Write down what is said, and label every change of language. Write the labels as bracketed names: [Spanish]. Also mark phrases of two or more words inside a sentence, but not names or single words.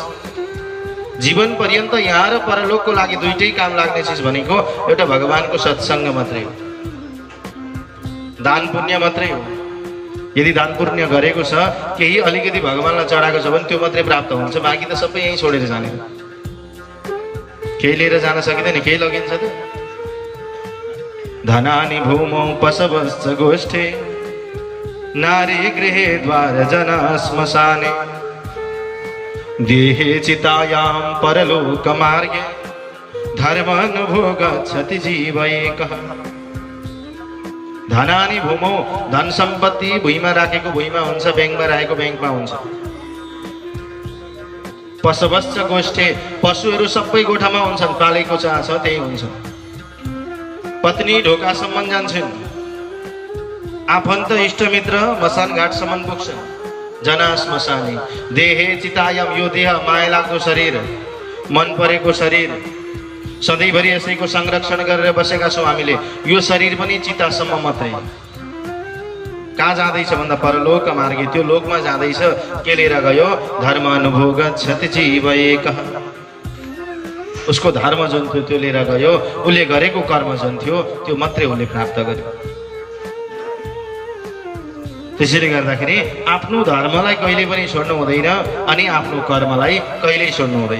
[Nepali] जीवन पर्यन्त यहाँ र परलोकको लागि दुईटै काम लाग्ने चिज भनेको एउटा भगवानको सत्सङ्ग मात्रै हो, दान पुण्य मात्रै हो। यदि दान पुण्य गरेको छ, केही अलिकति भगवानलाई चढाएको छ भने त्यो मात्रै प्राप्त हुन्छ, बाँकी त सबै यहीँ छोडेर जाने। केही लिएर जान सकिँदैन, केही लगिन्छ त। [Sanskrit] धनानि भूमौ पशवश्च गोष्ठे नारी गृहे द्वार जना श्मशाने देहे चितायां परलोक मार्गे धर्मानुभो गच्छति जीव एकः। धनानि भूमौ, [Nepali] धन सम्पत्ति भुइँमा राखेको भुइँमा हुन्छ, ब्याङ्कमा राखेको ब्याङ्कमा हुन्छ। [Sanskrit] पशवश्च गोष्ठे, [Nepali] पशुहरू सबै गोठामा हुन्छन्, पालेको चाह छ त्यही हुन्छ। पत्नी ढोकासम्म जान्छन्, आफन्त इष्टमित्र मसान घाटसम्म पुग्छन्। [Sanskrit] जना श्मशानी देहे चितायाम, [Nepali] यो देह माया लाग्दो शरीर, मन परेको शरीर, सधैँभरि यसैको संरक्षण गरेर बसेका छौँ हामीले। यो शरीर पनि चितासम्म मात्रै। कहाँ जाँदैछ भन्दा [Sanskrit] परलोक मार्गे, [Nepali] त्यो लोकमा जाँदैछ। के लिएर गयो? [Sanskrit] धर्म अनुभव गच्छति जीव एकः। [Nepali] उसको धर्म जुन थियो त्यो लिएर गयो, उसले गरेको कर्म जुन थियो त्यो मात्रै उसले प्राप्त गर्यो। त्यसैले गर्दाखेरि आफ्नो धर्मलाई कहिले पनि छोड्नु हुँदैन अनि आफ्नो कर्मलाई कहिल्यै छोड्नु हुँदैन।